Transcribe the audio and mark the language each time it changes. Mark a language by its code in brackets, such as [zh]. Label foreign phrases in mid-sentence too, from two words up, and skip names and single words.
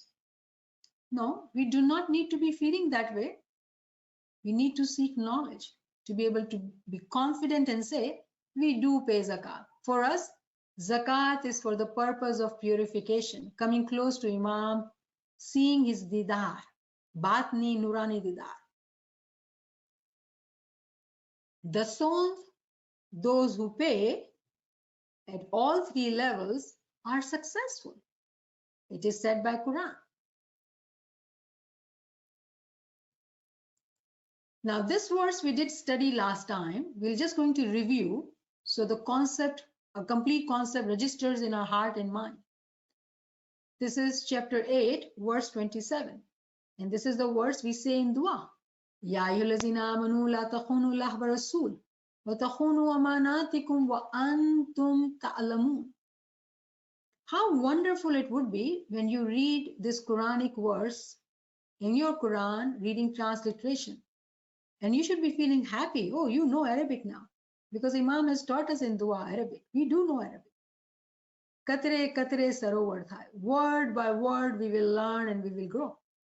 [en] No, we do not need to be feeling that way. We need to seek knowledge to be able to be confident and say, we do pay zakat. For us, zakat is for the purpose of purification, coming close to Imam, seeing his didar, [ur] باطنی نورانی دیدار. [en] Dasond, those who pay at all three levels are successful. It is said by Quran. Now this verse we did study last time. We're just going to review so the concept, a complete concept registers in our heart and mind. This is chapter 8, verse 27. And this is the verse we say in dua. [ar] يا أيها الذين آمنوا لا تخونوا الله و الرسول و تخونوا أماناتكم و أنتم تعلمون. [en] How wonderful it would be when you read this Quranic verse in your Quran reading transliteration. And you should be feeling happy. Oh, you know Arabic now. Because Imam has taught us in dua Arabic. We do know Arabic. [gu] કતરે કતરે સરોવર થાય. [en] Word by word we will learn and we will grow.